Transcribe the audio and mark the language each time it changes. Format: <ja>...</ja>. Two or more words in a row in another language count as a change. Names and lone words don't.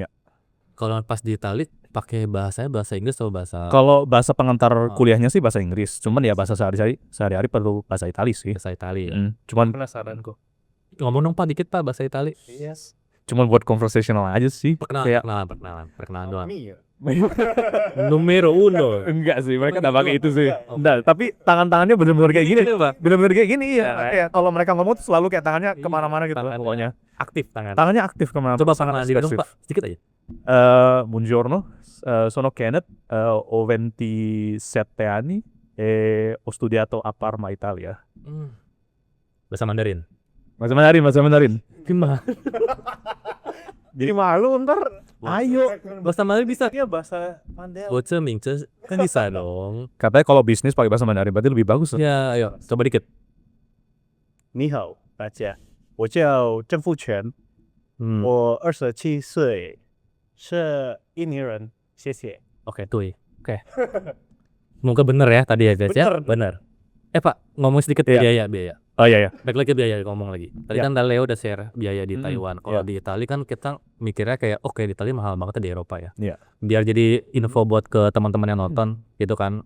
<id>Kalau pas di Itali pakai bahasa Inggris atau bahasa? Kalau bahasa pengantar kuliahnya sih bahasa Inggris. Cuman ya bahasa sehari-hari perlu bahasa Itali sih. Bahasa Itali. Cuman Penasaran kok. Ngomong dong Pak dikit Pak bahasa Itali. Yes. Cuman buat conversational aja sih. Perkenalan doang.</id> <it>Numero uno.</it> <id>Enggak sih, mereka enggak pakai itu sih. Enggak, tapi tangan-tangannya benar-benar kayak gini. Benar-benar kayak gini ya. Kayak kalau mereka ngomong tuh selalu kayak tangannya kemana-mana gitu pokoknya. Aktif tangan. Tangannya aktif kemana-mana. Coba perkenalan diri dong Pak, sedikit aja.</id> <it>Buongiorno, sono Kenneth, ho 27 anni e ho studiato a Parma, Italia.</it> <id>Bahasa Mandarin. Bahasa Mandarin. Gimana? Jadi malu ntar. Ayo, bahasa Mandarin bisa. Iya bahasa Mandarin. Bocah Mingce kan bisa dong. Katanya kalau bisnis pakai bahasa Mandarin berarti lebih bagus. Ya, ayo, coba dikit.</id> <zh>你好，大家，我叫郑富全，我27岁，是印尼人，谢谢。</zh> <id>Oke, tuh. Oke. Semoga bener ya tadi ya guys ya. Bener. Pak, ngomong sedikit biaya. Oh iya. Baik lagi biaya ngomong lagi. Tadi kan Leo udah share biaya di Taiwan. Kalau di Itali kan kita mikirnya kayak oke di Itali mahal banget di Eropa ya. Iya. Biar jadi info buat ke teman-teman yang nonton gitu kan.</id>